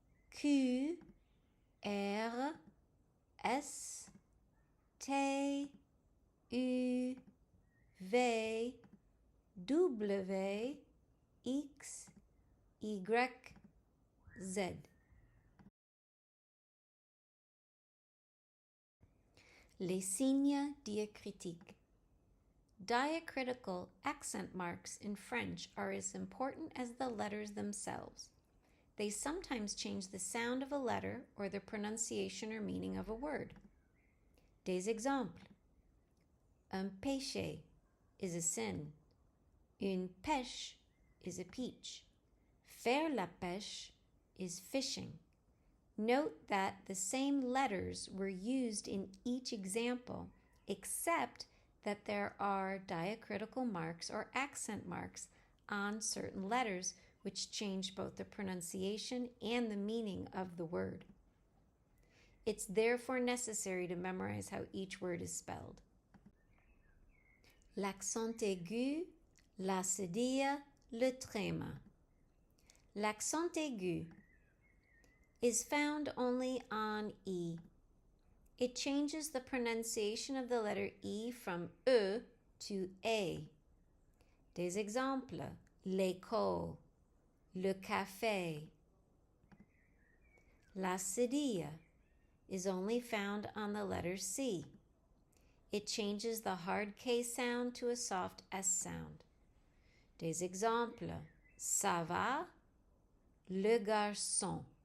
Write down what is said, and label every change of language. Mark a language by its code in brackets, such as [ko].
[fr] Q, R, S, T, U, V, W, X, Y, Z. Les signes diacritiques. [en] Diacritical accent marks in French are as important as the letters themselves. They sometimes change the sound of a letter or the pronunciation or meaning of a word. [fr] Des exemples. Un péché [en] is a sin. [fr] Une pêche [en] is a peach. [fr] Faire la pêche [en] is fishing. Note that the same letters were used in each example, except that there are diacritical marks or accent marks on certain letters which change both the pronunciation and the meaning of the word. It's therefore necessary to memorize how each word is spelled. [fr] L'accent aigu, la cédille, le tréma. [en] L'accent aigu is found only on E. It changes the pronunciation of the letter E from E to A. [fr] Des exemples, l'école, le café. [en] La cédille is only found on the letter C. It changes the hard K sound to a soft S sound. [fr] Des exemples, ça va, le garçon.